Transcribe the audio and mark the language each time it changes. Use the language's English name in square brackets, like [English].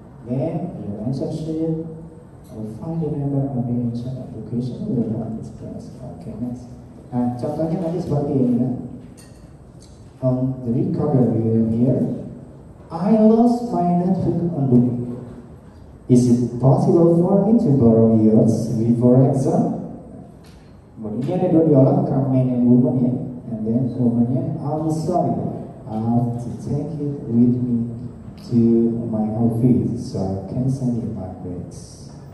[English] Then your answer sheet will find the number of the answer of the question will not express. Okay, next. [Indonesian] Nah, contohnya nanti seperti ini ya. [English] On the recorder you will hear, I lost my notebook on the way. Is it possible for me to borrow yours before exam? [Indonesian] Ini ada 2 dialog antara [English] man and woman ya. And then womannya, I'm sorry, I have to take it with me to my office so I can send you my grades.